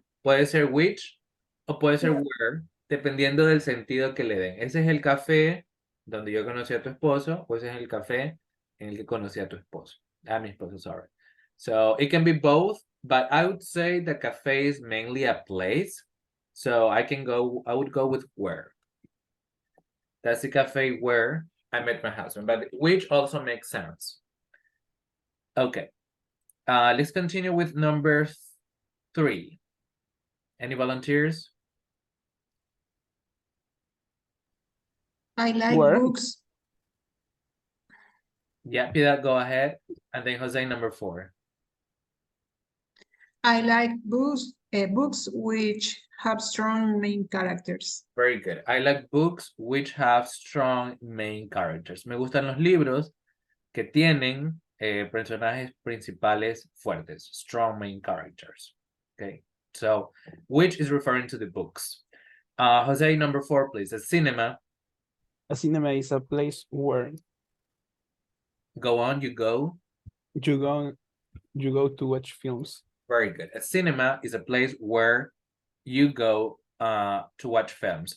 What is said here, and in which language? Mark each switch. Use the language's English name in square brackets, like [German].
[Spanish] Puede ser which o puede ser where, dependiendo del sentido que le den. Ese es el café donde yo conocí a tu esposo, o ese es el café en el que conocí a tu esposo. A mi esposo, sorry. [English] So it can be both, but I would say the cafe is mainly a place. So I would go with where. That's the cafe where I met my husband, but which also makes sense. Okay. Let's continue with number 3. Any volunteers? I like Where? books. Yeah, Piedad, go ahead. And then Jose, number 4. I like books which have strong main characters. Very good. I like books which have strong main characters. [Spanish] Me gustan los libros que tienen personajes principales fuertes, [English] strong main characters. Okay, so which is referring to the books. Jose, number 4, please. A cinema. A cinema is a place where Go on, you go. you go to watch films. Very good. A cinema is a place where you go to watch films.